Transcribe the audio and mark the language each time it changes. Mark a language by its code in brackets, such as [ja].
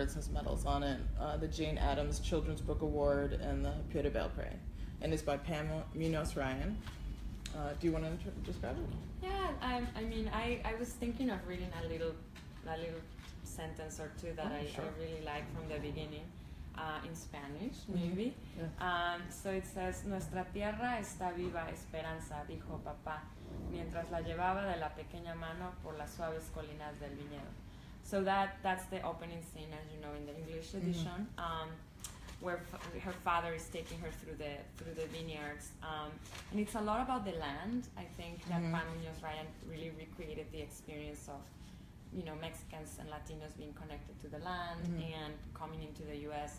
[en] It has medals on it. The Jane Addams Children's Book Award and the Pura Belpré. And it's by Pamela Munoz Ryan. Do you want to describe it? Yeah, I was thinking of reading a little sentence or two that I really like from the beginning. In Spanish, maybe. Yeah. So it says, [es] Nuestra tierra está viva, Esperanza, dijo papá. mientras la llevaba de la pequeña mano por las suaves colinas del viñedo. [en] So that's the opening scene, as you know, in the English edition, where her father is taking her through the vineyards, and it's a lot about the land. I think that Pan Muñoz Ryan really recreated the experience of, you know, Mexicans and Latinos being connected to the land and coming into the U.S.